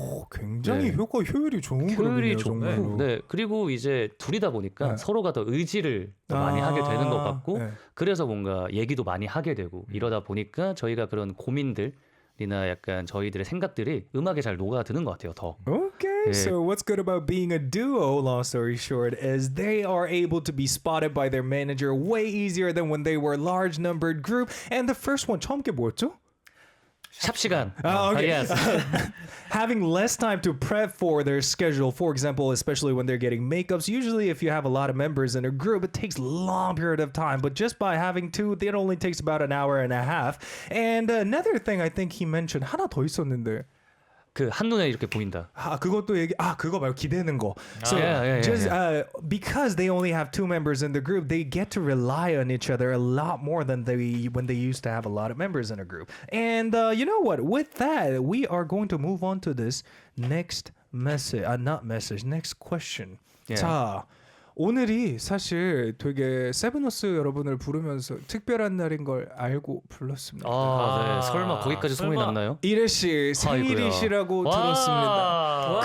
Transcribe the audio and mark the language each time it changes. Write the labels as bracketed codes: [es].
[ko] 굉장히 네. 효율이 좋은 효율이 그룹이네요, 좋고, 정말로. 네. 그리고 이제 둘이다 보니까 네. 서로가 더 의지를 더 많이 하게 되는 것 같고, 네. 그래서 뭔가 얘기도 많이 하게 되고 이러다 보니까 저희가 그런 고민들이나 약간 저희들의 생각들이 음악에 잘 녹아드는 것 같아요. 더. [en] Okay, [ko] 네. [en] so what's good about being a duo, long story short, is they are able to be spotted by their manager way easier than when they were a large numbered group. And the first one, [ko] 처음 게 뭐였죠? 샵 시간. [en] Okay. Yes. Having less time to prep for their schedule, for example, especially when they're getting makeups. Usually, if you have a lot of members in a group, it takes a long period of time. But just by having two, it only takes about an hour and a half. And another thing I think he mentioned, [ko] 하나 더 있었는데. 그 한눈에 이렇게 보인다. 그것도 그거 말고 기대는 거. [en] So just because they only have 2 members in the group, they get to rely on each other a lot more than when they used to have a lot of members in a group. And you know what? With that, we are going to move on to this next next question. Yeah. [ko] 자, 오늘이 사실 되게 세븐어스 여러분을 부르면서 특별한 날인 걸 알고 불렀습니다. 네. 설마 거기까지 소문이 설마. 났나요? 이래 씨 생일이시라고 들었습니다.